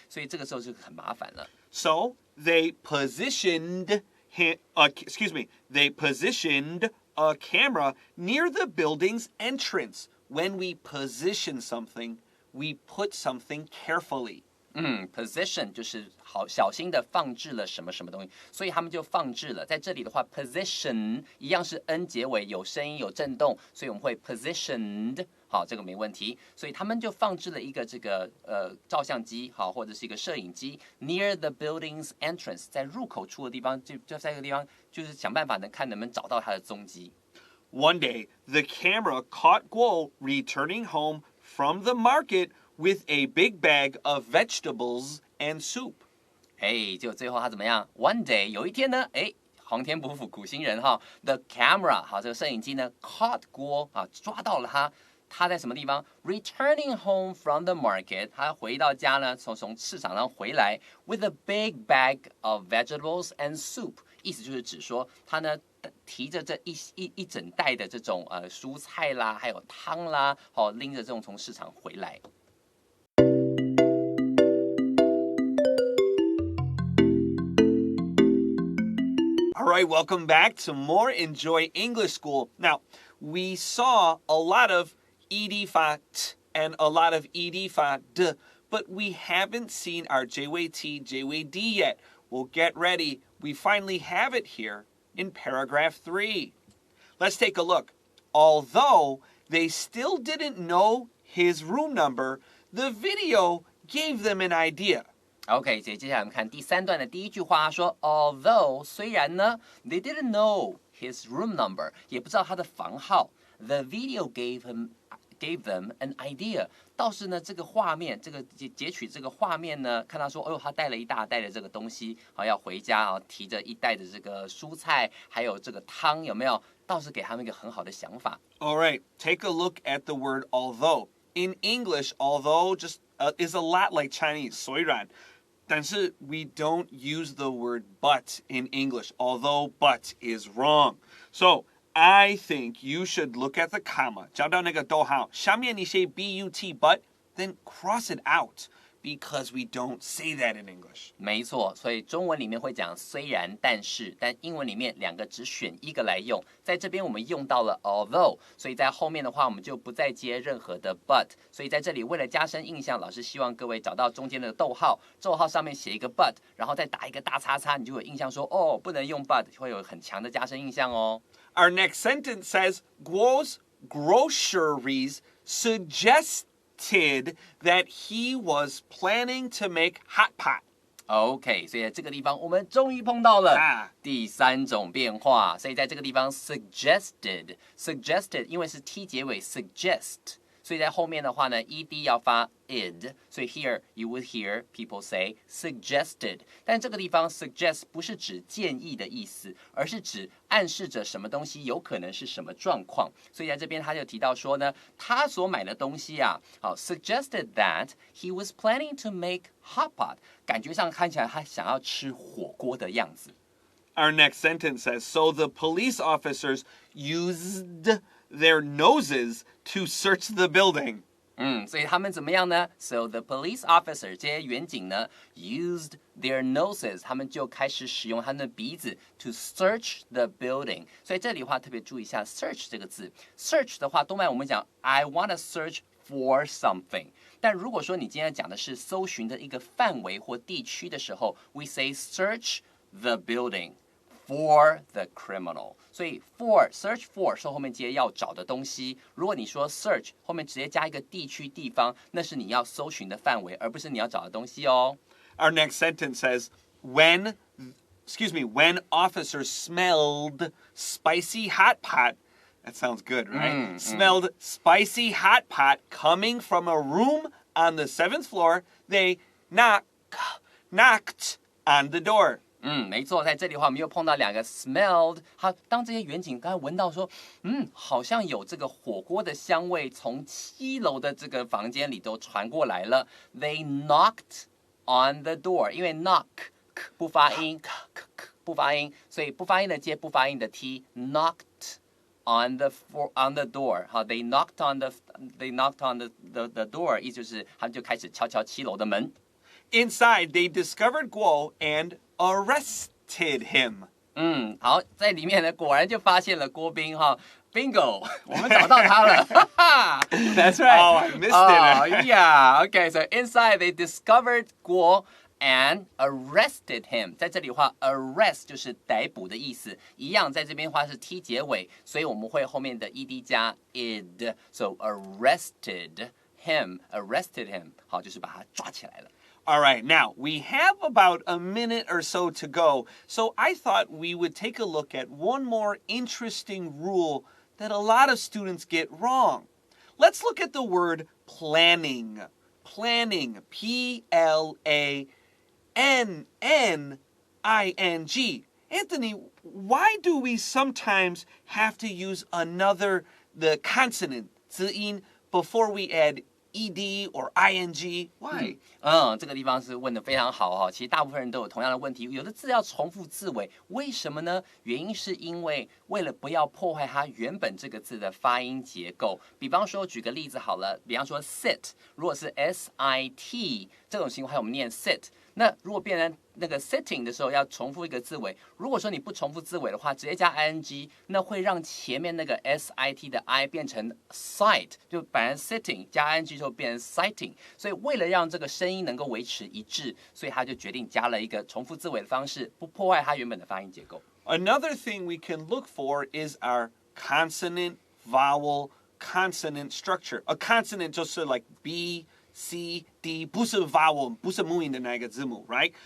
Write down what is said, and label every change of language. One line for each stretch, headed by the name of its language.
Chinese: 所以这个时候就很麻烦了。
English: So they positioned they positioned a camera near the building's entrance. When we position something, we put something carefully.
Chinese: Position 就是好小心的放置了什么什么东西，所以他们就放置了。在这里的话 ，position 一样是 n 结尾，有声音有震动，所以我们会 positioned， 好，这个没问题。所以他们就放置了一个这个照相机，好，或者是一个摄影机
English: near the building's entrance，
Chinese: 在入口处的地方，就在这个地方，就是想办法看能不能找到他的踪迹。
English: One day, the camera caught Guo returning home from the market.With a big bag of vegetables and soup.
Chinese: 就最后他怎么样 ？
English: One day
Chinese: 有一天呢，皇天不负苦心人哈 ，
English: the camera
Chinese: 好，这个摄影机呢
English: caught
Chinese: 郭啊，抓到了他。他在什么地方 ？
English: Returning home from the market，
Chinese: 他回到家呢，从市场上回来 ，
English: with a big bag of vegetables and soup，
Chinese: 意思就是指说他呢提着这一整袋的这种蔬菜啦，还有汤啦，好拎着这种从市场回来。
English: All right, welcome back to more Enjoy English School. Now, we saw a lot of ed fa t and a lot of ed fa d, but we haven't seen our jway t, jway d yet. Well, get ready. We finally have it here in paragraph 3. Let's take a look. Although they still didn't know his room number, the video gave them an idea.OK，
Chinese: 所以接下来我们看第3段的第一句话，说 Although 虽然呢
English: they didn't know his room number，
Chinese: 也不知道他的房号 ，
English: the video gave them an idea。
Chinese: 倒是呢，这个画面，这个截取这个画面呢，看到说，他带了一大袋的这个东西，好要回家啊，提着一袋的这个蔬菜，还有这个汤，有没有？倒是给他们一个很好的想法。
English: All right, take a look at the word although. In English, although just is a lot like Chinese, 虽然。但是 we don't use the word but in English, although but is wrong. So I think you should look at the comma,
Chinese: 找到那个逗号，下面你写
English: but, but, then cross it out, because we don't say that in English.
Chinese: 没错，所以中文里面会讲虽然但是，但英文里面两个只选一个来用。在这边我们用到了 although， 所以在后面的话我们就不再接任何的 but。所以在这里为了加深印象，老师希望各位找到中间的逗号，逗号上面写一个 but， 然后再打一个大叉叉，你就有印象说不能用 but， 会有很强的加深印象哦。
English: Our next sentence says, Guo's groceries suggest that he was planning to make hot pot.
Chinese: OK， 所以在这个地方我们终于碰到了第3种变化。所以在这个地方 suggested 因为是 t 结尾 suggest 所以在后面的话呢 ed 要发 id， 所以
English: here you would hear people say suggested，
Chinese: 但这个地方 suggest 不是指建议的意思，而是指暗示着什么东西有可能是什么状况。所以在这边他就提到说呢，他所买的东西啊，
English: suggested that he was planning to make hot pot，
Chinese: 感觉上看起来他想要吃火锅的样子。
English: Our next sentence says, so the police officers used their noses to search the building.
Chinese: 所以他们怎么样呢 ？
English: So the police officer
Chinese: 这些员警呢
English: used their noses，
Chinese: 他们就开始使用他们的鼻子
English: to search the building。
Chinese: 所以这里的话特别注意一下 search 这个字。 search 的话，多半我们讲
English: I want to search for something。
Chinese: 但如果说你今天讲的是搜寻的一个范围或地区的时候 ，
English: we say search the building。 For the criminal，
Chinese: 所以 for search for 是后面接要找的东西。如果你说 search 后面直接加一个地区地方，那是你要搜寻的范围，而不是你要找的东西哦。
English: Our next sentence says, when officers smelled spicy hot pot, that sounds good, right? Smelled spicy hot pot coming from a room on the 7th floor, they knocked on the door.
Chinese: 没错，在这里的话，我们又碰到两个 smelled。当这些员警刚才闻到说，好像有这个火锅的香味从7楼的这个房间里头传过来了。
English: They knocked on the door，
Chinese: 因为 knock 不发音，不发音，所以不发音的接不发音的 t，
English: knocked on the door。
Chinese: 好 ，
English: they knocked on the door，
Chinese: 意思就是他们就开始敲7楼的门。
English: Inside, they discovered Guo and arrested him.
Chinese: 好，在里面呢，果然就发现了郭斌哈 ，bingo， 我们找到他了，
English: That's right. Oh, I missed it. Yeah, okay. So inside they discovered Guo and arrested him.
Chinese: 在这里的话 ，arrest 就是逮捕的意思，一样在这边的话是 t 结尾，所以我们会后面的 ed 加 id.
English: So arrested him.
Chinese: 好，就是把他抓起来了。
English: All right, now we have about a minute or so to go, so I thought we would take a look at one more interesting rule that a lot of students get wrong. Let's look at the word planning. Planning, P-L-A-N-N-I-N-G. Anthony, why do we sometimes have to use the consonant,
Chinese: 子音,
English: before we add ed or ing? Why?
Chinese: 这个地方是问得非常好哈。其实大部分人都有同样的问题，有的字要重复字尾，为什么呢？原因是因为为了不要破坏它原本这个字的发音结构。比方说，举个例子好了，比方说 sit， 如果是 sit 这种情况下，我们念 sit。那如果变成那个 sitting 的时候要重复一个字尾，如果说你不重复字尾的话，直接加 ing， 那会让前面那个 sit 的 i 变成 sight， 就本来 sitting 加 ing 就变成 sighting。所以为了让这个声音能够维持一致，所以他就决定加了一个重复字尾的方式，不破坏它原本的发音结构。
English: Another thing we can look for is our consonant, vowel, consonant structure. A consonant
Chinese: 就是
English: like B, C, D,
Chinese: 不是 vowel, 不是母音的那个字母
English: right?